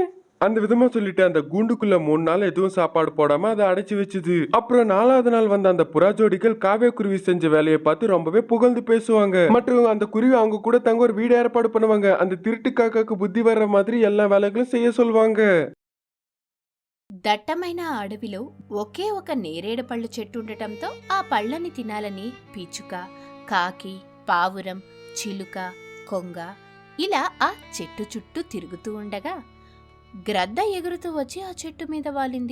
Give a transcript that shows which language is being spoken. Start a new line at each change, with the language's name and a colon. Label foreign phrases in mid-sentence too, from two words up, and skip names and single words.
Tamil: அந்த விதமா சொல்லிட்டு அந்த கூண்டுக்குள்ள 3 நாள் எதுவும் சாப்பாடு போடாம அதை அடைச்சு வச்சுது. அப்புறம் 4வது நாள் வந்த அந்த புறா ஜோடிகள் காவிய குருவி செஞ்ச வேலையை பார்த்து ரொம்பவே புகழ்ந்து பேசுவாங்க. மற்றும் அந்த குருவி அவங்க கூட தங்க ஒரு வீடு ஏற்பாடு பண்ணுவாங்க. அந்த திருட்டு காக்காக்கு புத்தி வர்ற மாதிரி எல்லா வேலைகளும் செய்ய சொல்லுவாங்க.
Telugu: దట్టమైన అడవిలో ఒకే ఒక నేరేడు పళ్ళు చెట్టు ఉండటంతో ఆ పళ్ళని తినాలని పిచ్చుక, కాకి, పావురం, చిలుక, కొంగ ఇలా ఆ చెట్టు చుట్టూ తిరుగుతూ ఉండగా గ్రద్ద ఎగురుతూ వచ్చి ఆ చెట్టు మీద వాలింది.